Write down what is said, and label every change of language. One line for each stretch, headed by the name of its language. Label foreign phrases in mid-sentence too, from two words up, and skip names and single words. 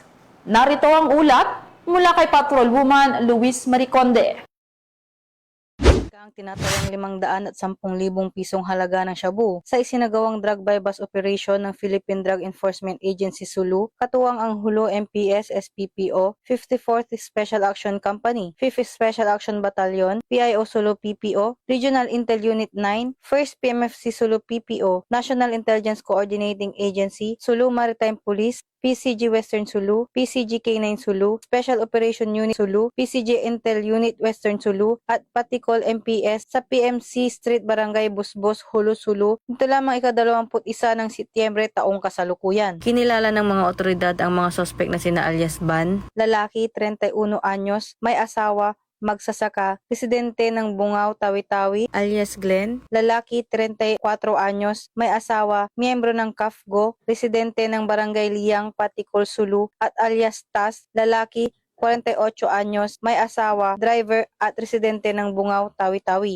Filipino: Narito ang ulat mula kay Patrolwoman Luis Mariconde. Ang tinatayang 510,000 pisong halaga ng shabu sa isinagawang
English: drug bypass operation
Filipino: ng Philippine Drug Enforcement Agency Sulu, katuwang ang Hulo MPS SPPO, 54th Special Action Company, 5th Special Action Battalion, PIO Sulu PPO, Regional Intel Unit 9, 1st PMFC Sulu PPO, National Intelligence Coordinating Agency, Sulu Maritime Police, PCG Western Sulu, PCG K9 Sulu, Special Operation Unit Sulu, PCG Intel Unit Western Sulu, at Patikol MPS sa PMC Street Barangay Busbos, Hulo Sulu, ito lamang ika-21 ng Setyembre taong kasalukuyan. Kinilala ng mga otoridad ang mga sospek na sina alias Ban, lalaki, 31 anyos, may asawa, magsasaka, residente ng Bungaw, Tawi-Tawi, alias Glenn, lalaki 34 anyos, may asawa, miyembro ng KAFGO, residente ng Barangay Liyang, Patikol, Sulu, at alias Tas, lalaki 48 anyos, may asawa, driver at residente ng Bungaw, Tawi-Tawi.